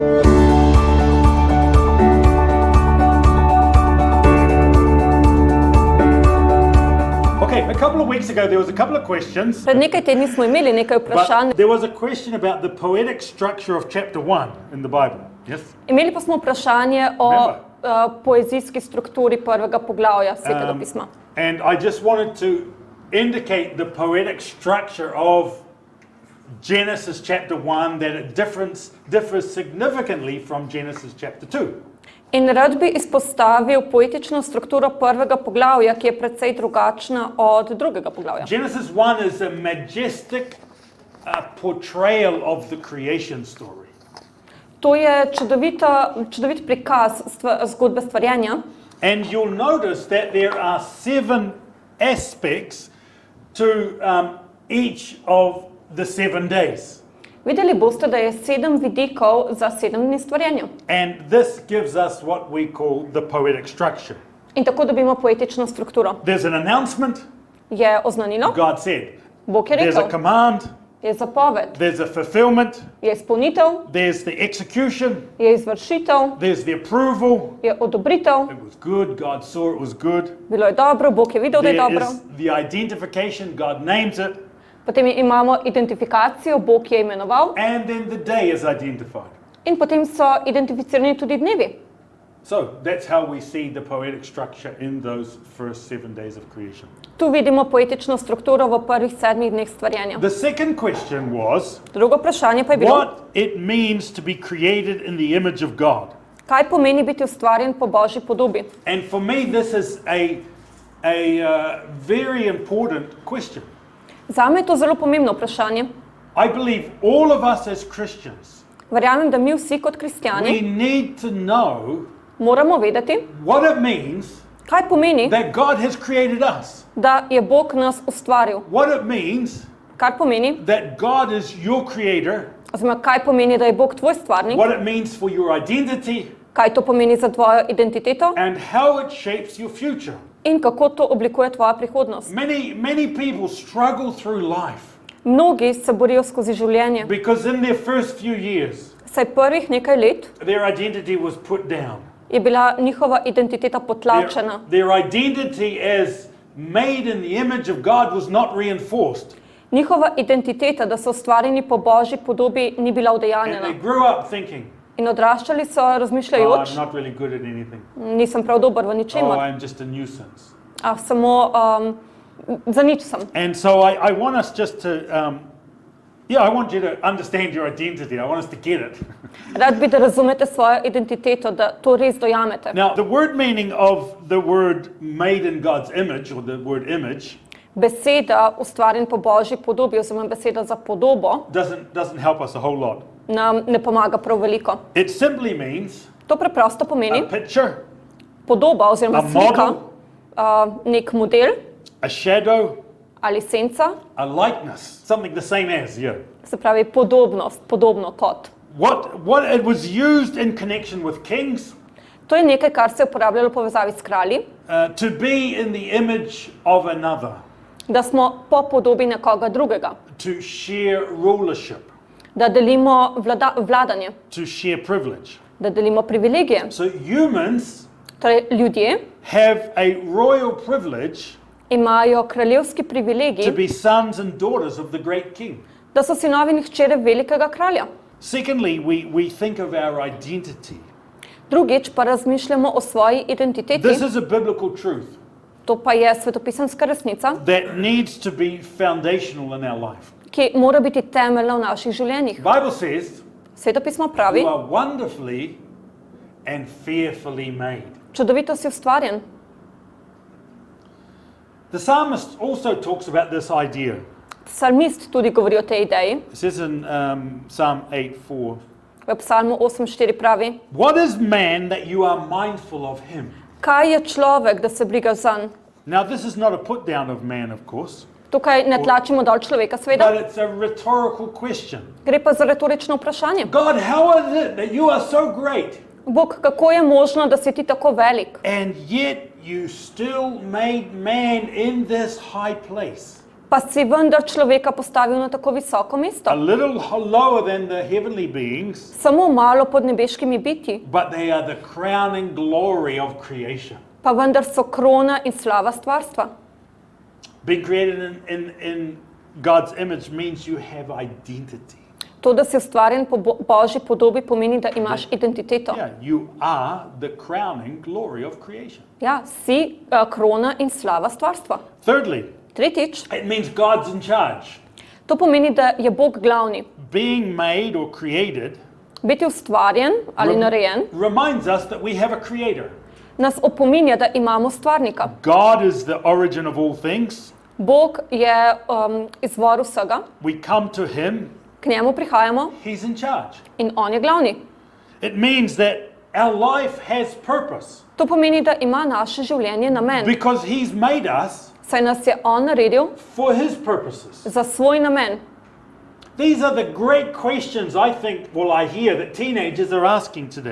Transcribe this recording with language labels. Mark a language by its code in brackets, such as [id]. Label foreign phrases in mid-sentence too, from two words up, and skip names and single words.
[en] A couple of weeks ago there was a couple of questions. [sl] Pred nekaj tedni smo imeli nekaj vprašanj. [en] There was a question about the poetic structure of chapter 1 in the Bible. Yes. [sl] Imeli pa smo vprašanje o poezijski strukturi prvega poglavja Svetega pisma. [en] And I just wanted to indicate the poetic structure of Genesis chapter 1, that it differs significantly from Genesis chapter 2. [sl] In rad bi izpostavil poetično strukturo prvega poglavja, ki je precej drugačna od drugega poglavja. [en] Genesis 1 is a majestic portrayal of the creation story. [sl] To je čudovit prikaz zgodbe stvarjenja. [en] And you'll notice that there are 7 aspects to each of the 7 days. [sl] Videli boste, da je 7 vidikov za 7 dni stvarjenja. [en] And this gives us what we call the poetic structure. [sl] In tako dobimo poetično strukturo. [en] There's an announcement. [sl] Je oznanilo. [en] God said. [sl] Bog je rekel. [en] There's a command. [sl] Je zapoved. [en] There's a fulfillment. [sl] Je izpolnitev. [en] There's the execution. [sl] Je izvršitev. [en] There's the approval. [sl] Je odobritev. [en] It was good. God saw it was good. [sl] Bilo je dobro, Bog je videl, da je dobro. [en] There is the identification. God names it. [sl] Potem imamo identifikacijo, Bog je imenoval. [en] And then the day is identified. [sl] In potem so identificirani tudi dnevi. [en] So that's how we see the poetic structure in those first 7 days of creation. [sl] Tu vidimo poetično strukturo v prvih 7 dneh stvarjenja. [en] The second question was, [sl] drugo vprašanje pa je bilo, [en] what it means to be created in the image of God. [sl] Kaj pomeni biti ustvarjen po Božji podobi? [en] And for me this is a very important question. [sl] Zame je to zelo pomembno vprašanje. [en] I believe all of us as Christians, [sl] verjamem, da mi vsi kot kristjani, [en] we need to know [sl] moramo vedeti, [en] what it means [sl] kaj pomeni, [en] that God has created us. [sl] Da je Bog nas ustvaril. [en] What it means [sl] kar pomeni, [en] that God is your creator. [sl] Oziroma, kaj pomeni, da je Bog tvoj stvarnik. [en] What it means for your identity. [sl] Kaj to pomeni za tvojo identiteto. [en] And how it shapes your future. [sl] In kako to oblikuje tvoja prihodnost. [en] Many people struggle through life. [sl] Mnogi se borijo skozi življenje. [en] Because in their first few years, [sl] saj prvih nekaj let, [en] their identity was put down. [sl] Je bila njihova identiteta potlačena. [en] Their identity as made in the image of God was not reinforced. [sl] Njihova identiteta, da so ustvarjeni po Božji podobi, ni bila udejanjena. [en] And they grew up thinking, [sl] in odraščali so razmišljajoč, [en] I'm not really good at anything. [sl] Nisem prav dober v ničemer. [en] I'm just a nuisance. [sl] Samo za nič sem. [en] And so I want us just to I want you to understand your identity. I want us to get it. [sl] Rad bi, da razumete svojo identiteto, da to res dojamete. [en] Now, the word meaning of the word made in God's image, or the word image, [sl] beseda ustvarjen po Božji podobi, oziroma beseda za podobo, [en] doesn't help us a whole lot. [sl] Nam ne pomaga prav veliko. [en] It simply means [sl] to preprosto pomeni [en] a picture, [sl] podoba oziroma slika, nek model, [en] a shadow, [sl] ali senca, [en] a likeness, something the same as, [sl] se pravi podobnost, podobno kot. [en] What it was used in connection with kings. [sl] To je nekaj, kar se je uporabljalo v povezavi s kralji. [en] To be in the image of another. [sl] Da smo po podobi nekoga drugega. [en] To share rulership. [sl] Da delimo vladanje. [en] To share privilege. [sl] Da delimo privilegije. [en] So humans, [sl] torej ljudje, [en] have a royal privilege. [sl] Imajo kraljevski privilegij. [en] To be sons and daughters of the great king. [sl] Da so sinovi in hčere velikega kralja. [en] Secondly, we think of our identity. [sl] Drugič pa razmišljamo o svoji identiteti. [en] This is a biblical truth. [sl] To pa je svetopisemska resnica. [en] That needs to be foundational in our life. [sl] Ki mora biti temeljna v naših življenjih. [en] Bible says, [sl] Svetopismo pravi, [en] you are wonderfully and fearfully made. [sl] Čudovito si ustvarjen. [en] The psalmist also talks about this idea. [sl] Psalmist tudi govori o tej ideji. [en] It says in Psalm 8:4. [sl] V Psalmu 8:4 pravi, [en] what is man that you are mindful of him? [sl] Kaj je človek, da se brigaš zanj? [en] Now this is not a put down of man, of course. [sl] Tukaj ne tlačimo dol človeka, seveda. [en] But it's a rhetorical question. [sl] Gre pa za retorično vprašanje. [en] God, how is it that you are so great? [sl] Bog, kako je možno, da si ti tako velik? [en] And yet you still made man in this high place. [sl] pa si vendar človeka postavil na tako visoko mesto. [en] a little lower than the heavenly beings, [sl] Samo malo pod nebeškimi bitji, [en] but they are the crowning glory of creation. [sl] pa vendar so krona in slava stvarstva. [en] Being created in God's image means you have identity. [sl] To, da si ustvarjen po Božji podobi, pomeni, da imaš identiteto. [en] Yeah, you are the crowning glory of creation. [sl] Ja, si krona in slava stvarstva. [en] Thirdly, [sl] Tretjič, [en] it means God's in charge. [sl] to pomeni, da je Bog glavni. [en] Being made or created [sl] Biti ustvarjen ali narejen [en] reminds us that we have a creator. [sl] nas opominja, da imamo stvarnika. [en] God is the origin of all things. [sl] Bog je izvor vsega, [en] We come to him, [sl] k njemu prihajamo [en] he's in charge. [sl] in on je glavni. [en] It means that our life has purpose [sl] To pomeni, da ima naše življenje namen, [en] because he's made us [sl] saj nas je on naredil [en] for his purposes. [sl] za svoj namen. [en] These are the great questions I think, I hear that teenagers are asking today.